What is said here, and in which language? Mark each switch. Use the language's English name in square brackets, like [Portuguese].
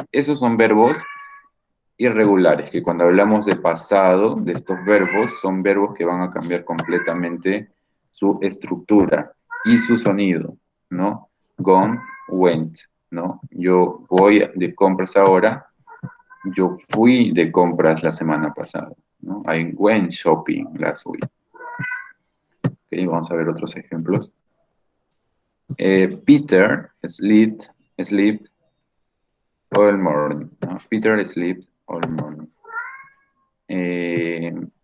[Spanish] Esos son verbos irregulares, que cuando hablamos de pasado, de estos verbos, son verbos que van a cambiar completamente su estructura y su sonido, ¿no? [English] Gone, went, [Spanish] ¿no? Yo voy de compras ahora, yo fui de compras la semana pasada, ¿no? [English] I went shopping last week. [Spanish] Ok, vamos a ver otros ejemplos. [English] Peter sleep all morning, [Spanish] ¿no? [English] Peter sleep all morning.